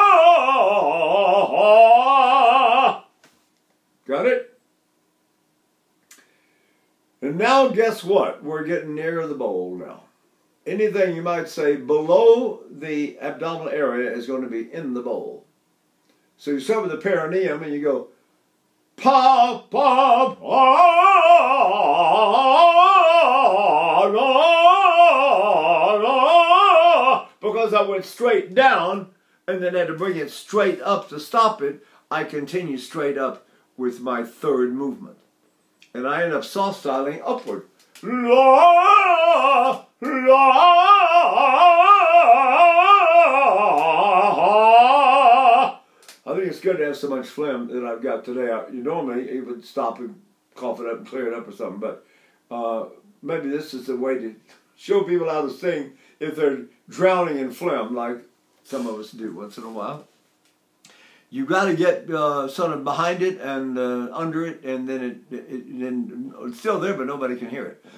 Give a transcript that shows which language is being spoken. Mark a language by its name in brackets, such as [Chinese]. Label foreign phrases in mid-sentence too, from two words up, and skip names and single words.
[English] Got it? And now guess what? We're getting near the bowl now. Anything you might say below the abdominal area is going to be in the bowl. So you start with the perineum and you go, pa, pa, pa, la, la. Because I went straight down and then had to bring it straight up to stop it, I continue straight up with my third movement. And I end up soft styling upward. La, la. I think it's good to have so much phlegm that I've got today. You normally you would stop and cough it up and clear it up or something, but maybe this is the way to show people how to sing if they're drowning in phlegm, like some of us do once in a while. You got to get sort of behind it and under it, and then it's still there, but nobody can hear it.